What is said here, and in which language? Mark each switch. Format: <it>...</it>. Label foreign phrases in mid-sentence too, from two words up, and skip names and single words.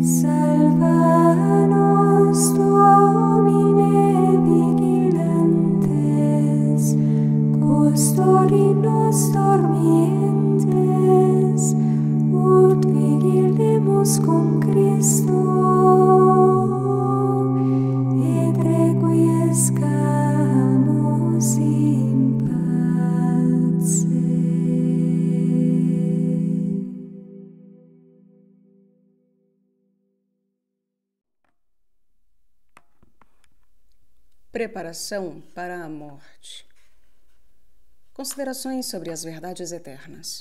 <la>Salva nos, Domine, vigilantes, custodi nos dormientes, ut vigilemus cum Christo, et requiescamus in pace.</la> <pt>Preparação para a morte. Considerações sobre as verdades eternas.</pt>